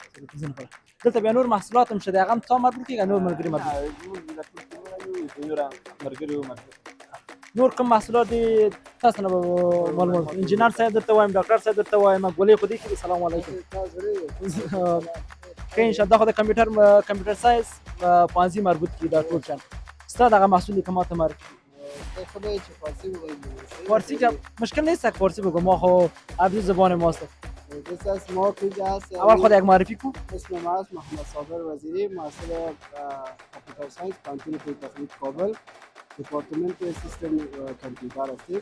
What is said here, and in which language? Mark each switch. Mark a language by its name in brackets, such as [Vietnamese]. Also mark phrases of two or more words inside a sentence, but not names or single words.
[Pashto] دلته بیا نور محصولات هم شته، د هغه هم تا مربوط کېږي، نور ملګري مربوط نور کوم محصولات دي تاسو نه معلومات؟ انجینر صاحب درته وایم، ډاکټر صاحب درته وایم، ګولې خو دې کې [Arabic] سلام علیکم. [Pashto] که انشاءالله خو د [English] computer science [Pashto] پوهنځي مربوط کړي دا ټول شیان. ستا دغه محصول که ما ته معرفي کړي. [Persian] فارسی که مشکل نیست که فارسی بگو، ما خو عبری زبان ماست. اول خود یک معرفی کو. اسم ما است محمد صابر وزیری، محصل [English] computer science [Persian] کانتون پلیتکنیک کابل، دپارتمنت سیستم کامپیوتر هستیم.